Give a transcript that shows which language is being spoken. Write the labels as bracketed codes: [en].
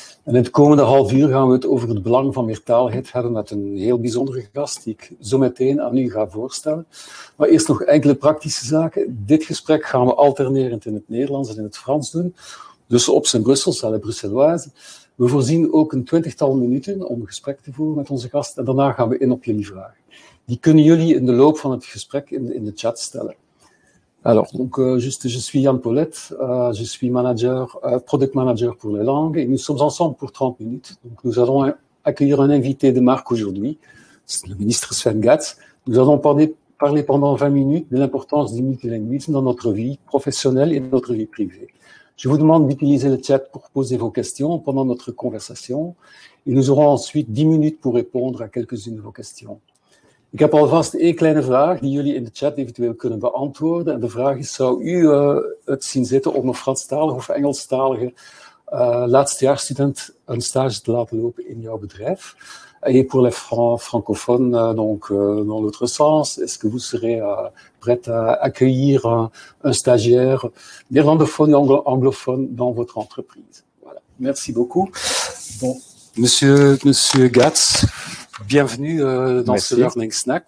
[nl] En in het komende half uur gaan we het over het belang van meertaligheid hebben met een heel bijzondere gast die ik zo meteen aan u ga voorstellen. Maar eerst nog enkele praktische zaken. Dit gesprek gaan we alternerend in het Nederlands en in het Frans doen. Dus op zijn Brussels, [fr] à la Bruxelloise. [nl] We voorzien ook een 20-tal minuten om een gesprek te voeren met onze gast en daarna gaan we in op jullie vragen. Die kunnen jullie in de loop van het gesprek in de chat stellen. [fr] Alors, donc, je suis Jan Paulet, je suis product manager pour les langues, et nous sommes ensemble pour 30 minutes. Donc, nous allons accueillir un invité de marque aujourd'hui, c'est le ministre Sven Gatz. Nous allons parler pendant 20 minutes de l'importance du multilinguisme dans notre vie professionnelle et notre vie privée. Je vous demande d'utiliser le chat pour poser vos questions pendant notre conversation, et nous aurons ensuite 10 minutes pour répondre à quelques-unes de vos questions. [nl] Ik heb alvast één kleine vraag die jullie in de chat eventueel kunnen beantwoorden. En de vraag is, zou u het zien zitten om een Franstalige of Engelstalige laatstejaarsstudent een stage te laten lopen in jouw bedrijf? [fr] Et pour les francophones, donc dans l'autre sens, est-ce que vous serez prêt à accueillir un stagiaire néerlandophone et anglophone dans votre entreprise? Voilà. Merci beaucoup. Bon, Monsieur Gatz, bienvenue dans ce Learning Snack.